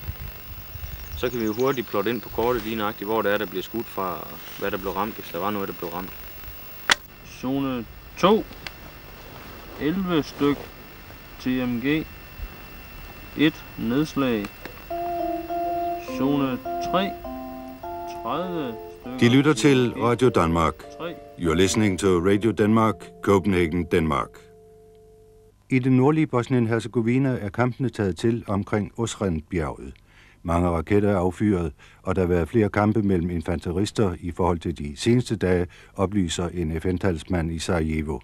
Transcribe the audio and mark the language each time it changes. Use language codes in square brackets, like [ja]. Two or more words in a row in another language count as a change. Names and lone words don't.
[da] Så kan vi jo hurtigt plotte ind på kortet lige nøjagtigt, hvor det er, der bliver skudt fra, og hvad der blev ramt, hvis der var noget, der blev ramt. Zone 2. 11 styk TMG. 1 nedslag. Zone 3. 30 stykker. De lytter til Radio Danmark. [en] You're listening to Radio Denmark, Copenhagen, Denmark. [da] I det nordlige Bosnien-Herzegovina er kampene taget til omkring Osren-bjerget. Mange raketter er affyret, og der har været flere kampe mellem infanterister i forhold til de seneste dage, oplyser en FN-talsmand i Sarajevo.